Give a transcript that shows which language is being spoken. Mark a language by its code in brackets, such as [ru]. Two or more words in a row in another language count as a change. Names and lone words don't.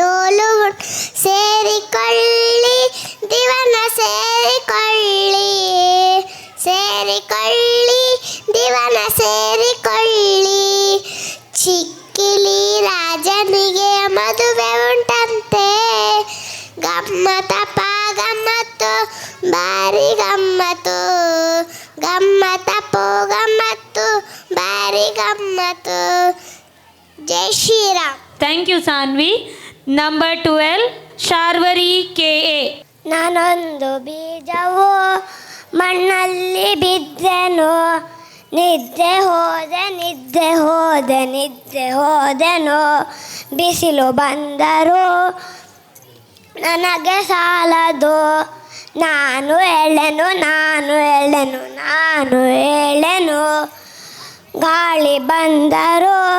[kn] ಕೋಲು ಸೇರಿಕೊಳ್ಳಿ ದಿವನ ಸೇರಿಕೊಳ್ಳಿ ಸೇರಿಕೊಳ್ಳಿ ದಿವನ ಸೇರಿಕೊಳ್ಳಿ ಚಿಕ್ಕಿಲಿ ರಾಜನಿಗೆ ಮದುವೆ ಉಂಟಂತೆ ಗಮ್ಮತಪ್ಪ ಗಮ್ಮತ್ತು ಬಾರಿ ಗಮ್ಮತ್ತು ಗಮ್ಮತಪ್ಪು ಗಮ್ಮತ್ತು ಬಾರಿ ಗಮ್ಮತ್ತು ಜೈ ಶ್ರೀರಾಮ್. [en] Thank you Sanvi. Number 12 Sharvari KA. [kn] ನಾನೊಂದು ಬೀಜವು ಮಣ್ಣಲ್ಲಿ ಬಿದ್ದೆನು ನಿದ್ದೆ ಹೋದೆ ನಿದ್ದೆ ಹೋದೆ ನಿದ್ದೆ ಹೋದೆನು ಬಿಸಿಲು ಬಂದರು ನನಗೆ ಸಾಲದು ನಾನು ಎಳೆನು ನಾನು ಎಳೆನು ನಾನು ಎಳೆನು ಗಾಳಿ ಬಂದರು